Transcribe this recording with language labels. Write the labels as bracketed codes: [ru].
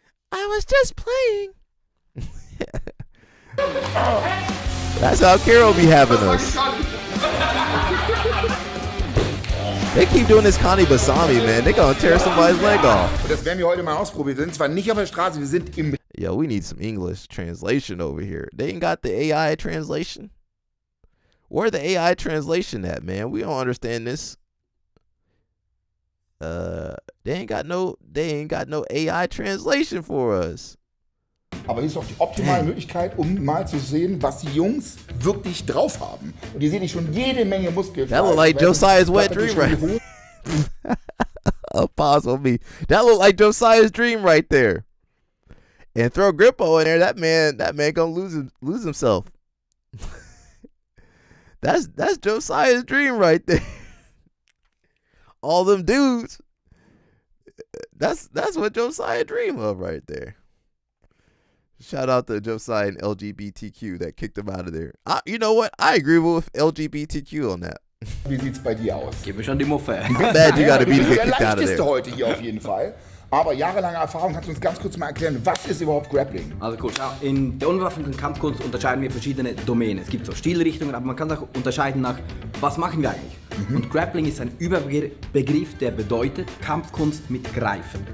[en] I was just playing. That's how Carol be having us. They keep doing this Kani Basami, man. They gonna tear somebody's leg off. [de] Das werden wir heute mal ausprobieren. Wir sind zwar nicht auf der Straße, wir sind im... [en] Yo, we need some English translation over here. They ain't got the AI translation. Where the AI translation at, man? We don't understand this. They ain't got no AI translation for us. [de] Aber hier ist doch die optimale Möglichkeit, um mal zu sehen, was die Jungs wirklich drauf haben. Und hier sehe ich schon jede Menge Muskeln. [en] That look like Josiah's wet dream right. Pause on me. That look like Josiah's dream right there. And throw Grippo in there. That man gonna lose himself. That's Josiah's dream right there. All them dudes. That's what Josiah dream of right there. Shout out to Josiah and LGBTQ that kicked him out of there. You know what? I agree with LGBTQ on that. [de] Wie sieht's bei dir aus? Gib mir schon die Muffe. [en] Bad you gotta be to get kicked out of there. [de] Der leichteste heute hier auf jeden Fall. Aber jahrelange Erfahrung, kannst du uns ganz kurz mal erklären, was ist überhaupt Grappling? Also gut, in der unbewaffneten Kampfkunst unterscheiden wir verschiedene Domänen. Es gibt so Stilrichtungen, aber man kann auch unterscheiden nach, was machen wir eigentlich? Und Grappling ist ein Überbegriff, der bedeutet Kampfkunst mit Greifen.